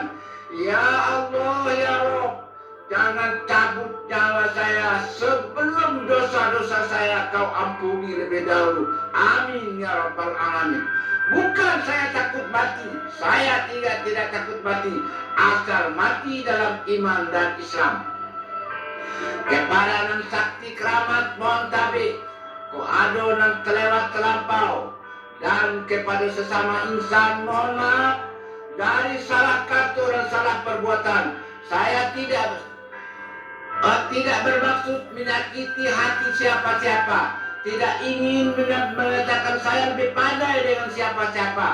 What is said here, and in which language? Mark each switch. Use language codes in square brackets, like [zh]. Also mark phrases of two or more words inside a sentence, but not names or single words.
[id] Ya Allah, [ar] يا رب, [id] jangan cabut nyawa saya sebelum dosa-dosa saya kau ampuni lebih dahulu. [ar] آمين يا رب العالمين. [id] Bukan saya takut mati, saya tidak takut mati, asal mati dalam iman dan Islam. [min] Kepada nan sakti keramat mohon tabi, ko ado nan kelewat terlampau, [id] dan kepada sesama insan mohon maaf dari salah kata dan salah perbuatan. Saya tidak bermaksud menyakiti hati siapa-siapa, tidak ingin mengatakan saya lebih pandai dengan siapa-siapa.